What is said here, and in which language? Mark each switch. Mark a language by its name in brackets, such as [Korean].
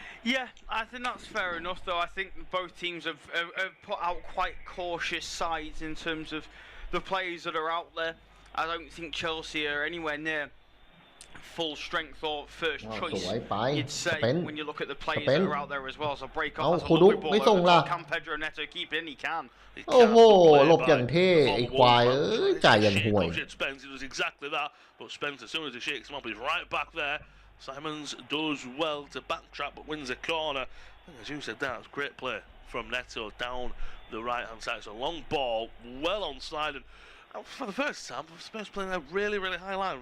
[English] Yeah, I think that's fair enough, though. I think both teams have put out quite cautious sides in terms of the players that are out there. I don't think Chelsea are anywhere near full strength or first choice, you'd say, when you look at the players that are out there as well. So break off, that's a lovely ball over. Can Pedro Neto keep in? He can. [Thai] โอ้โหหลบอย่างเท่ไอ้ควายจ่ายอย่างห่วย [English] Spence does exactly that, but Spence, as soon as he shakes him up, he's right back there. Simons does well to backtrack, but wins a corner. I think, as you said, that's great play from Neto down the right-hand side. It's a long ball, well onside, and for the first time, Spurs playing a really, really high line.